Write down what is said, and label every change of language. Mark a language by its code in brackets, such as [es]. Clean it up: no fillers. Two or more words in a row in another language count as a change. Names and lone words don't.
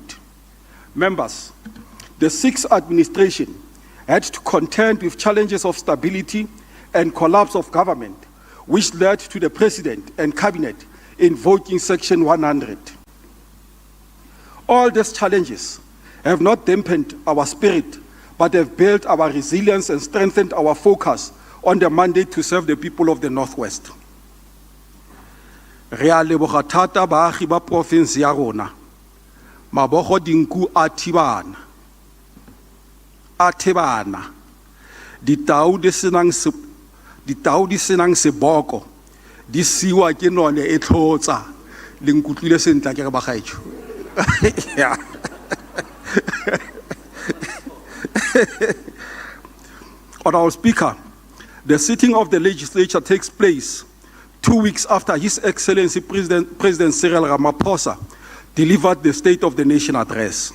[en] Members, the Sixth Administration had to contend with challenges of stability and collapse of government, which led to the President and Cabinet invoking Section 100. All these challenges have not dampened our spirit, but have built our resilience and strengthened our focus on the mandate to serve the people of the Northwest. [tn] Re a leboga thata baagi ba province ya rona. Mabogo dinku a thibana. Ditau di senang seboko. Di siwa ke none e tlhotsa. Le nkutlwile sentle ke re bagaetsho. [en] Yeah. Honorable Speaker, the sitting of the legislature takes place 2 weeks after His Excellency President Cyril Ramaphosa delivered the State of the Nation address.